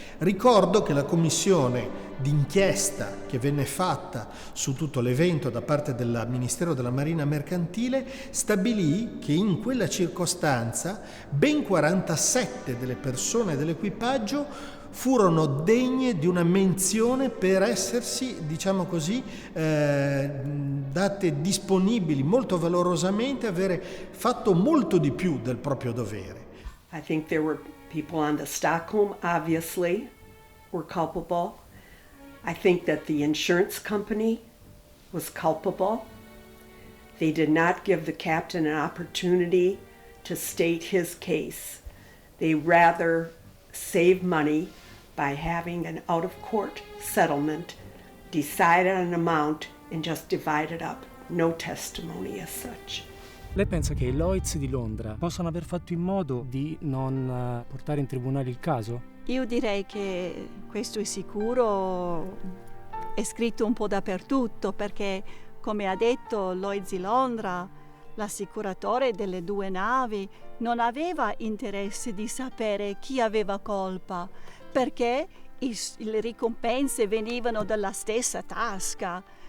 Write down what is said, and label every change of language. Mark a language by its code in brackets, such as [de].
[it] Ricordo che la commissione d'inchiesta che venne fatta su tutto l'evento da parte del Ministero della Marina Mercantile stabilì che in quella circostanza ben 47 delle persone dell'equipaggio furono degne di una menzione per essersi, diciamo così, date disponibili molto valorosamente, avere fatto molto di più del proprio dovere. [en] I think there were people on the Stockholm, obviously, were culpable. I think that the insurance company was culpable. They did not give the captain an opportunity to state his case. They rather saved money by having an out-of-court settlement, decide on an amount, and just divide it up. No testimony as such. [it] Lei pensa che i Lloyds di Londra possano aver fatto in modo di non portare in tribunale il caso? Io direi che questo è sicuro, è scritto un po' dappertutto, perché come ha detto Lloyds di Londra, l'assicuratore delle due navi non aveva interesse di sapere chi aveva colpa, perché le ricompense venivano dalla stessa tasca.